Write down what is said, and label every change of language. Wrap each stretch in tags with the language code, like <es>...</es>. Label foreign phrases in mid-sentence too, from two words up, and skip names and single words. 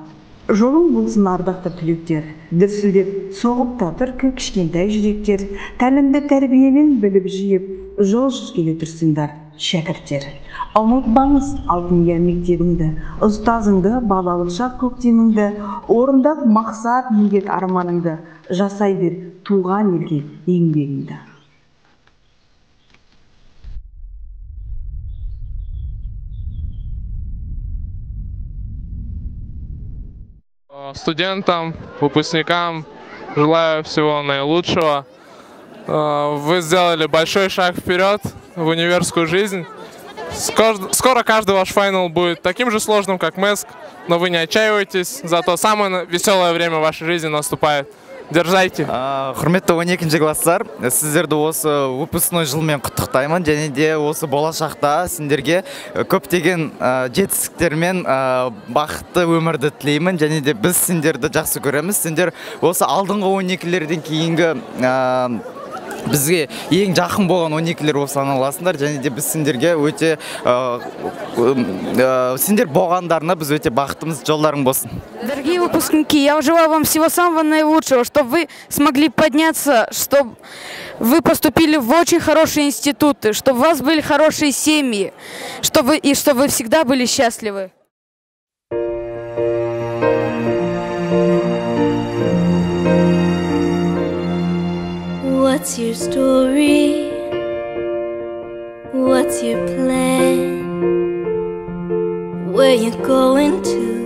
<kk>Жолың болсын ардақты түлектер, дүрсілдеп соғып татыр кішкентай жүректер, тәлімді тәрбиемен біліп жиып, жол жүзгелі тұрсыңдар, шәкірттер. Ұмытпаңыз алтын ұя мектебіңді, ұстазыңды, балалық шақ көктеміңді, орындап мақсат міндет арманыңды, жасай бер туған елге еңбегіңді.</kk> <ru>Студентам, выпускникам желаю всего наилучшего. Вы сделали большой шаг вперед в универскую жизнь. Скоро каждый ваш финал будет таким же сложным, как МЭСК, но вы не отчаивайтесь, зато самое веселое время в вашей жизни наступает. Держайте.</ru> <kk>Құрметті 12-ші класстар, сіздерді осы выпускной жылмен құттықтаймын, және де осы болашақта сендерге көптеген жетістіктер мен бақытты өмірді тілеймін, және де біз сендерді жақсы көреміз. Сендер осы алдыңғы 12-лерден кейінгі бізге ең жақын болған 12-лер болып саналасыңдар, және де біз сендерге өте сендер болғандарына біз өте бақыттымыз, жолдарың болсын.</kk> <ru>Дорогие выпускники, я желаю вам всего самого наилучшего, чтобы вы смогли подняться, чтобы вы поступили в очень хорошие институты, чтобы у вас были хорошие семьи, чтобы вы всегда были счастливы.</ru> <en>What's your story? What's your plan? Where you going to?</en>